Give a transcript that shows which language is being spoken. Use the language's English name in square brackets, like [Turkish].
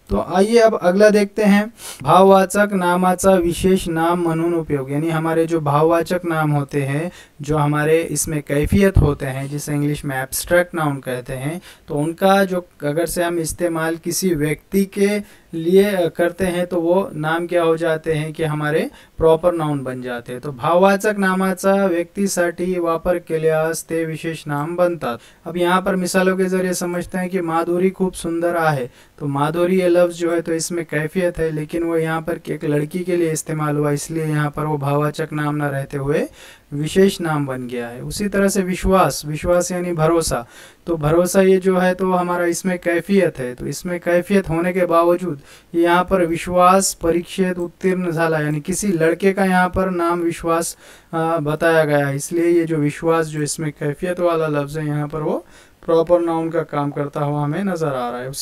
[Hindi] तो आइए अब अगला देखते हैं, [Marathi] भाववाचक नामाचा विशेष नाम म्हणून उपयोग, [Hindi] यानी हमारे जो भाववाचक नाम होते हैं, जो हमारे इसमें कैफियत होते हैं, जिसे इंग्लिश में एब्स्ट्रैक्ट नाउन कहते हैं, तो उनका जो अगर से हम इस्तेमाल किसी व्यक्ति के लिए करते हैं तो वो नाम क्या हो जाते हैं कि हमारे प्रॉपर नाउन बन जाते हैं। तो [Marathi] भाववाचक नामाचा व्यक्तीसाठी वापर केल्यास ते विशेष नाम बनतात। [Hindi] अब यहाँ पर मिसालों के जरिए समझते हैं कि [Marathi] माधुरी खूब सुंदर आहे। [Hindi] तो माधुरी ये लफ्ज जो है तो इसमें कैफियत है, लेकिन वो यहाँ पर एक लड़की के लिए इस्तेमाल हुआ, इसलिए यहाँ पर वो भाववाचक नाम न रहते हुए विशेष नाम बन गया है। उसी तरह से विश्वास, विश्वास यानी भरोसा, तो भरोसा ये जो है तो हमारा इसमें कैफियत है, तो इसमें कैफियत होने के बावजूद यहाँ पर [Marathi] विश्वास परीक्षित उत्तीर्ण झाला, [Hindi] यानी किसी लड़के का यहाँ पर नाम विश्वास बताया गया है, इसलिए ये जो विश्वास जो इसमें कैफियत वाला लफ्ज़ है यहाँ पर वो प्रॉपर नाउन का काम करता हुआ हमें नज़र आ रहा है।